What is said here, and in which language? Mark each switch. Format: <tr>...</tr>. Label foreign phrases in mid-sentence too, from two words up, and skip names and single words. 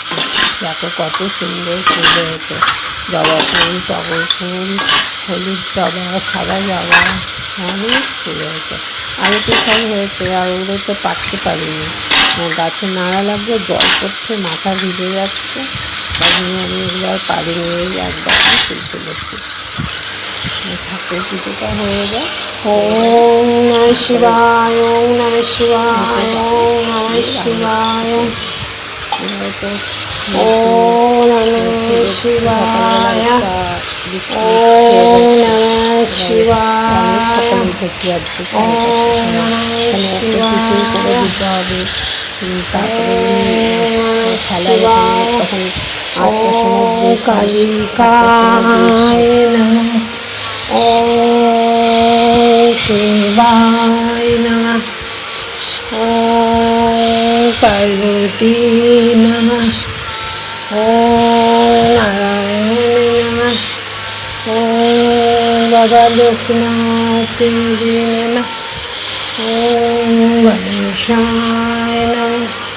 <bn>দেখো কত সুন্দর ফুল হয়েছে, জবা ফুল, টগর ফুল, হলুদ জবা, সাদা জবা, অনেক ফুল হয়েছে। আরও তো সব হয়েছে, আর ওগুলো তো পাকতে পারিনি, গাছে নাড়া লাগবে, জল পড়ছে, মাথা ভিজে যাচ্ছে, তার জন্য আমি এগুলো আর পারিনি, ওই একবার ফুল তুলেছি। ঠাকুর পুজোটা হয়ে যায়।</bn> <sa>ওম নমঃ শিবায়, ওম নমঃ শিবায়, ওম নমঃ শিবায়, ওম নমঃ শিবায়, ওম নমঃ শিবায়,</sa> <bn>উঠেছি আজকে</bn> <sa>ওম নমঃ শিবায়,</sa> <bn>দিতে হবে। তারপরে</bn> <sa>শিবায়,</sa> <bn>তখন 8টার সময়</bn> <sa>ওম কালিকায় নমঃ, ওম শিবায় নমঃ, ওম পার্বতী নমঃ, ওম নারায়ণী নমঃ, ওম বাবা লোকনাথ জি নমঃ, ওম গণেশায় নমঃ,</sa>